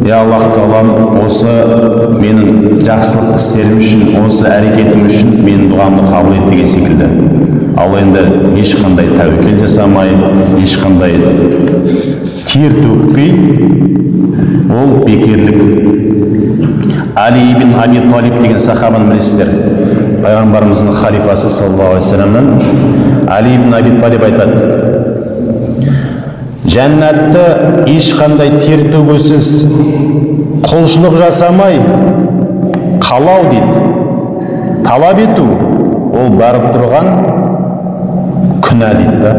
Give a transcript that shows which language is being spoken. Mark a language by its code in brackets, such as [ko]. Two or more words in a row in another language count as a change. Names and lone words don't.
[kk] Я Аллах тағалам, осы менің жақсылық істерім үшін, осы әрекетім үшін менің дұғамды қабыл ет деген секілді. Ал енді ешқандай тәуекел жасамай, ешқандай тер төкпей, ол бекерлік. Али ибн Аби Талиб деген сахабаны білесіздер. Пайғамбарымыздың халифасы [ar] صلى الله عليه وسلم [kk] Али ибн Аби Талиб айтады: жәннатты ешқандай тер төгусіз, құлшылық жасамай қалау дейді, талап ету, ол барып тұрған күнә дейді да.